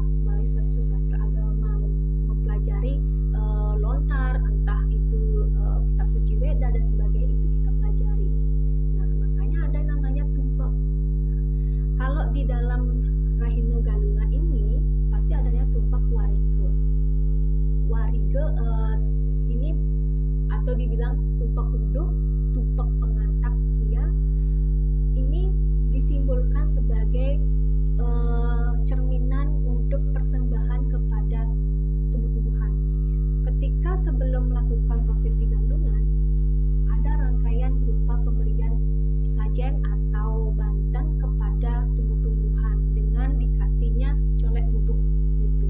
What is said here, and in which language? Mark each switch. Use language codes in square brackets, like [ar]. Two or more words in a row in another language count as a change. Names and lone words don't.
[id] Melalui sastra agama, mempelajari lontar, entah itu kitab suci Weda dan sebagainya, itu kita pelajari. Nah makanya ada namanya tumpak. Nah, kalau di dalam Rahina Galungan ini pasti adanya tumpak wariga. Wariga ini atau dibilang tumpak unduh, tumpak pengantak dia, ini disimbolkan sebagai cerminan untuk persembahan kepada tumbuh-tumbuhan. Ketika sebelum melakukan prosesi gandungan, ada rangkaian berupa pemberian sajen atau banten kepada tumbuh-tumbuhan dengan dikasihnya colek bubur gitu.